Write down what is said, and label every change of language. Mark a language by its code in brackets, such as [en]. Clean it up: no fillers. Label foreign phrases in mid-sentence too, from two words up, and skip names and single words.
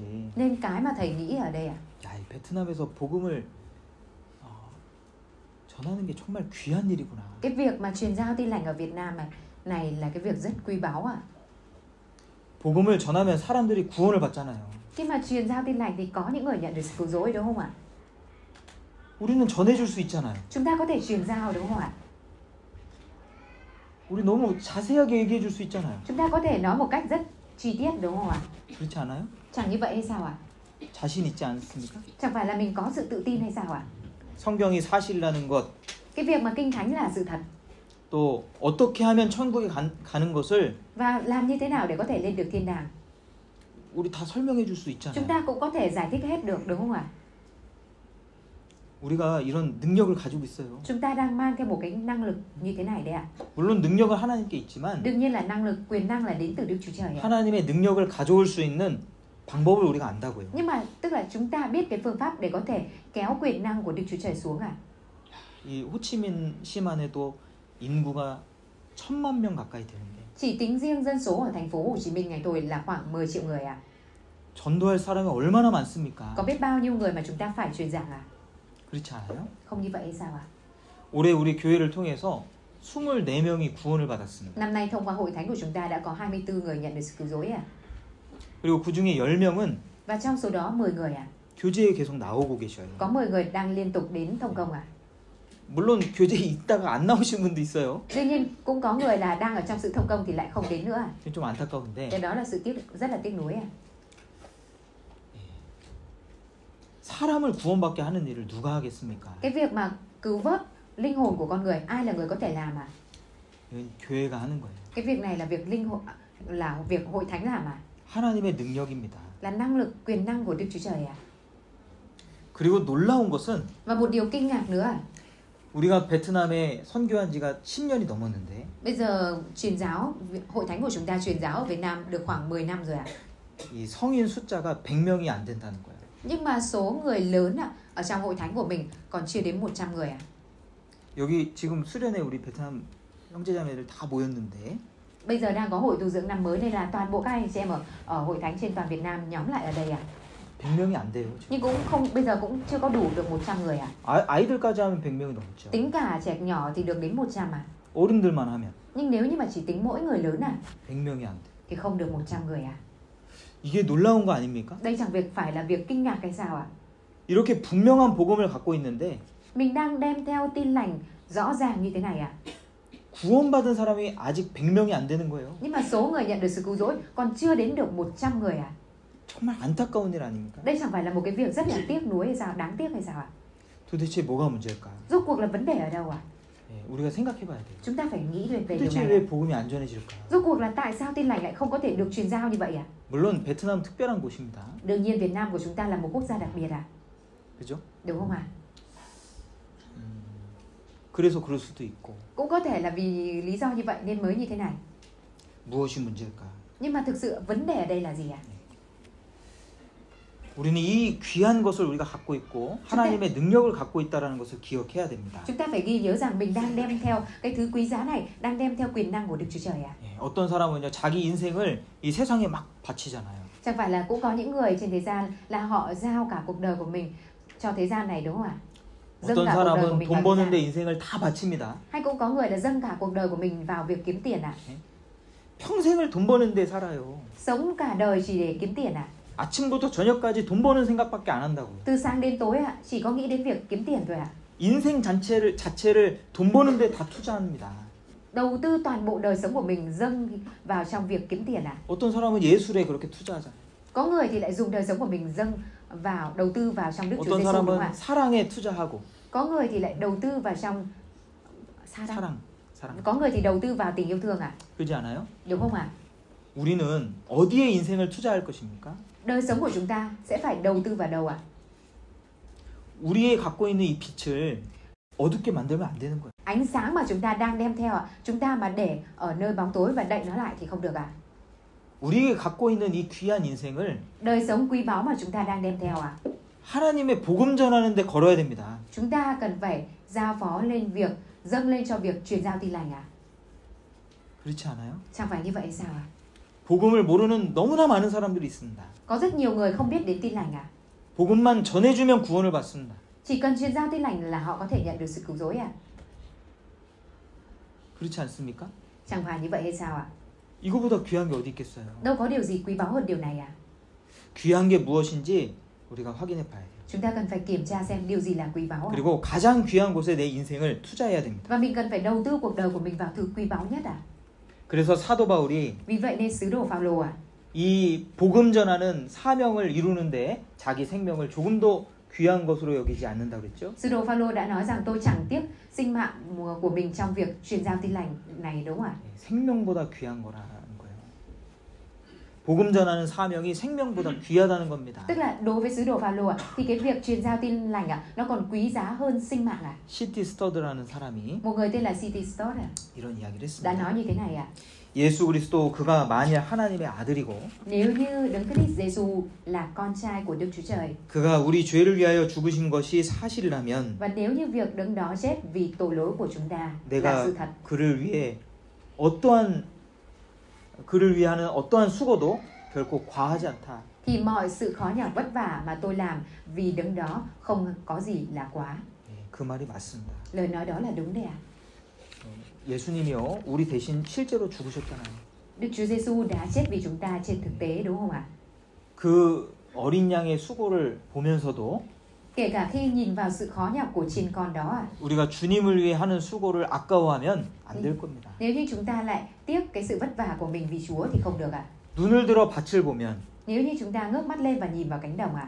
[vi] Nên cái mà thầy nghĩ ở đây [ko] 야, 이 베트남에서 복음을 전하는 게 정말 귀한 일이구나. [vi] cái việc mà truyền giao tin lành ở Việt Nam này là cái việc rất quý báu à? [ko] 복음을 전하면 사람들이 구원을 받잖아요. [vi] Khi mà truyền giao tin lành thì có những người nhận được sự cứu rỗi đúng không ạ? [ko] 우리는 전해줄 수 있잖아요. [vi] Chúng ta có thể truyền giao đúng không ạ? [ko] 우리 너무 자세하게 얘기해 줄 수 있잖아요. [vi] Chúng ta có thể nói một cách rất chi tiết đúng không ạ? [ko] 그렇지 않아요? [vi] Chẳng như vậy hay sao ạ? [ko] 자신 있지 않습니까? [vi] Chẳng phải là mình có sự tự tin hay sao ạ? [ko] 성경이 사실이라는 것, [vi] Cái việc mà kinh thánh là sự thật [ko] 또 어떻게 하면 천국에 가는 것을 [vi] và làm như thế nào để có thể lên được thiên đàng, [ko] 우리 다 설명해 줄 수 [vi] chúng [ko] 있잖아요. [vi] ta cũng có thể giải thích hết được đúng không ạ? [ko] 우리가 이런 능력을 가지고 있어요. [vi] Chúng ta đang mang theo một cái năng lực như thế này đấy ạ. [ko] 물론 능력은 하나님께 있지만 [vi] Đương nhiên là năng lực, quyền năng là đến từ Đức Chúa Trời ạ. [ko] 하나님의 능력을 가져올 수 있는 방법을 우리가 안다고요. [vi] Nhưng mà tức là chúng ta biết cái phương pháp để có thể kéo quyền năng của Đức Chúa Trời xuống à? [ko] 이 호치민 시만 해도 인구가 1,000만 명 가까이 되는데 [vi] Chỉ tính riêng dân số ở thành phố Hồ Chí Minh ngày tôi là khoảng 10 triệu người à? [ko] 전도할 사람이 얼마나 많습니까? [vi] Có biết bao nhiêu người mà chúng ta phải truyền giảng à? [ko] 그렇지 않아요? [vi] Không như vậy hay sao à? [ko] 올해 우리 교회를 통해서 24명이 구원을 받았습니다. [vi] Năm nay thông qua hội thánh của chúng ta đã có 24 người nhận được sự cứu rỗi à? [ko] 그리고 그 중에 10명은 [vi] Và trong số đó 10 người à? [ko] 교제에 계속 나오고 계셔요. [vi] Có 10 người đang liên tục đến thông công à? [ko] 물론 교제에 있다가 안 나오신 분도 있어요. [vi] Tuy nhiên cũng có người là đang ở trong sự thông công thì lại không đến nữa à? [ko] 좀 안타까운데 [vi] Cái đó là sự rất là tiếc nuối à? [ko] 사람을 구원받게 하는 일을 누가 하겠습니까? [vi] Cái việc mà cứu vớt linh hồn của con người, ai là người có thể làm à? [ko] 이건 교회가 하는 거예요. [vi] Cái việc này là việc linh hồn, là việc hội thánh làm à? [ko] 하나님의 능력입니다. [vi] Là năng lực, quyền năng của Đức Chúa Trời à? [ko] 그리고 놀라운 것은 [vi] Và một điều kinh ngạc nữa à? [ko] 우리가 베트남에 선교한 지가 10년이 넘었는데 [vi] Bây giờ truyền giáo, hội thánh của chúng ta truyền giáo ở Việt Nam được khoảng 10 năm rồi à? [ko] 이 성인 숫자가 100명이 안 된다는 거예요. [vi] Nhưng mà số người lớn ở trong hội thánh của mình còn chưa đến 100 người à? [ko] 여기 지금 수련회 우리 베트남 형제자매들 다 모였는데 [vi] Bây giờ đang có hội tu dưỡng năm mới nên là toàn bộ các anh chị em ở hội thánh trên toàn Việt Nam nhóm lại ở đây à? [ko] 100명이 안 돼요. 지금. [vi] Nhưng cũng không, bây giờ cũng chưa có đủ được 100 người à? [ko] 아이들까지 하면 100명이 넘죠. [vi] Tính cả trẻ nhỏ thì được đến 100 à? [ko] 어른들만 하면 [vi] Nhưng nếu như mà chỉ tính mỗi người lớn [ko] 100명이 안 돼. [vi] thì không được 100 người à? [ko] 이게 놀라운 거 아닙니까? [vi] Đây chẳng phải là việc kinh ngạc hay sao ạ? [ko] 이렇게 분명한 복음을 갖고 있는데 [vi] Mình đang đem theo tin lành rõ ràng như thế này à? [ko] 구원받은 사람이 아직 100명이 안 되는 거예요. [vi] Nhưng mà số người nhận được sự cứu rỗi còn chưa đến được 100 người à? [ko] 정말 안타까운 일 아닙니까? [vi] Đây chẳng phải là một cái việc rất là tiếc nuối hay sao, đáng tiếc hay sao ạ? [ko] 도대체 뭐가 문제일까? [vi] Rốt cuộc là vấn đề ở đâu ạ? [ko] 우리가 생각해봐야 돼요. [vi] Chúng ta phải nghĩ về điều [ko] 도대체 [vi] này. [ko] 왜 복음이 안 전해질까? [vi] Rốt cuộc là tại sao tin lành lại không có thể được truyền giao như vậy ạ? [ko] 물론 베트남 특별한 곳입니다. [vi] Đương nhiên Việt Nam của chúng ta là một quốc gia đặc biệt à? [ko] 그죠? [vi] Đúng không ạ? [ko] 그래서 그럴 수도 있고. [vi] Cũng có thể là vì lý do như vậy nên mới như thế này. [ko] 무엇이 문제일까? [vi] Nhưng mà thực sự vấn đề ở đây là gì ạ? [ko] 우리는 이 귀한 것을 우리가 갖고 있고 하나님의 능력을 갖고 있다라는 것을 기억해야 됩니다. [vi] Chúng ta phải ghi nhớ rằng mình đang đem theo cái thứ quý giá này, đang đem theo quyền năng của Đức Chúa Trời ạ. [ko] 어떤 사람은요 자기 인생을 이 세상에 막 바치잖아요. [vi] Chẳng phải là cũng có những người trên thế gian là họ giao cả cuộc đời của mình cho thế gian này đúng không ạ? Dâng [ko] 어떤 [vi] cả cuộc đời của [ko] 사람은 [vi] mình [ko] 돈 [vi] vào thế [ko] 버는데 [vi] gian. [ko] 인생을 다 바칩니다. [vi] Hay cũng có người là dâng cả cuộc đời của mình vào việc kiếm tiền ạ. [ko] 평생을 돈 버는데 살아요. [vi] Sống cả đời chỉ để kiếm tiền ạ. [ko] 아침부터 저녁까지 돈 버는 생각밖에 안 한다고요. [vi] Từ sáng đến tối ạ, chỉ có nghĩ đến việc kiếm tiền thôi ạ. [ko] 인생 자체를 돈 버는데 다 투자합니다. [vi] Đầu tư toàn bộ đời sống của mình dâng vào trong việc kiếm tiền ạ. [ko] 어떤 사람은 예술에 그렇게 투자하잖아요. [vi] Có người thì lại dùng đời sống của mình dâng vào đầu tư vào trong Đức Chúa [ko] 어떤 [vi] Giêsu đúng không [ko] 사람은 [vi] ạ? [ko] 사랑에 투자하고. [vi] Có người thì lại đầu tư vào trong [ko] 사랑. [vi] Có người thì đầu tư vào tình yêu thương ạ. [ko] 그렇지 않아요? [vi] Đúng không ạ? [ko] 우리는 어디에 인생을 투자할 것입니까? [vi] Đời sống của chúng ta sẽ phải đầu tư vào đâu ạ? [ko] 우리의 갖고 있는 이 빛을 어둡게 만들면 안 되는 거예요. [vi] Ánh sáng mà chúng ta đang đem theo ạ, chúng ta mà để ở nơi bóng tối và đậy nó lại thì không được ạ. [ko] 우리가 갖고 있는 이 귀한 인생을 [vi] Đời sống quý báu mà chúng ta đang đem theo ạ, [ko] 하나님의 복음 전하는 데 걸어야 됩니다. [vi] chúng ta cần phải giao phó lên việc dâng lên cho việc truyền giao tin lành ạ. [ko] 그렇지 않아요? [vi] Chẳng phải như vậy sao ạ? [ko] 복음을 모르는 너무나 많은 사람들이 있습니다. [vi] Có rất nhiều người không biết đến tin lành ạ. [ko] 복음만 전해주면 구원을 받습니다. [vi] Chỉ cần truyền giao tin lành là họ có thể nhận được sự cứu rỗi ạ. [ko] 그렇지 않습니까? [vi] Chẳng phải như vậy hay sao ạ? [ko] 이거보다 귀한 게 어디 있겠어요? [vi] Đâu có điều gì quý báu hơn điều này ạ. [ko] 귀한 게 무엇인지 우리가 확인해 봐야 돼요. [vi] Chúng ta cần phải kiểm tra xem điều gì là quý báu ạ. [ko] 그리고 가장 귀한 곳에 내 인생을 투자해야 됩니다. [vi] Và mình cần phải đầu tư cuộc đời của mình vào thứ quý báu nhất ạ. [ko] 그래서 사도 바울이 [vi] Vì vậy nên sứ đồ Phaolô ạ, [ko] 이 복음 전하는 사명을 이루는데 자기 생명을 조금도 귀한 것으로 여기지 않는다고 그랬죠? [vi] sứ đồ Phaolô đã nói rằng tôi chẳng tiếc sinh mạng của mình trong việc truyền giao tin lành này đúng không ạ? [ko] 생명보다 귀한 거라는 거예요. 복음 전하는 사명이 생명보다 귀하다는 겁니다. [vi] Tức là đối với sứ đồ Phaolô ạ, thì cái việc truyền giao tin lành ạ, nó còn quý giá hơn sinh mạng ạ. [ko] C.T. 스터드라는 사람이 [vi] Một người tên là C.T. Stott ạ, [ko] 이런 이야기를 [vi] đã [ko] 했습니다. [vi] nói như thế này ạ. [ko] 예수 그리스도 그가 만일 하나님의 아들이고 [vi] Nếu như Đấng Christ Giêsu là con trai của Đức Chúa Trời, [ko] 그가 우리 죄를 위하여 죽으신 것이 사실이라면 [vi] và nếu như việc Đấng đó chết vì tội lỗi của chúng ta là [ko] 내가 [vi] sự thật, [ko] 그를 위해 그를 위하는 어떠한 수고도 결코 과하지 않다. [vi] thì mọi sự khó nhọc vất vả mà tôi làm vì Đấng đó không có gì là quá. [ko] 그 말이 맞습니다. [vi] Lời nói đó là đúng đấy ạ. [ko] 예수님이요 우리 대신 실제로 죽으셨잖아요. [vi] Đức Chúa Giêsu đã chết vì chúng ta trên thực tế đúng không ạ? [ko] 그 어린 양의 수고를 보면서도 [vi] Kể cả khi nhìn vào sự khó nhọc của chiên con đó ạ, [ko] 우리가 주님을 위해 하는 수고를 아까워하면 안 될 겁니다. [vi] nếu như chúng ta lại tiếc cái sự vất vả của mình vì Chúa thì không được ạ. [ko] 눈을 들어 밭을 보면 [vi] Nếu như chúng ta ngước mắt lên và nhìn vào cánh đồng ạ,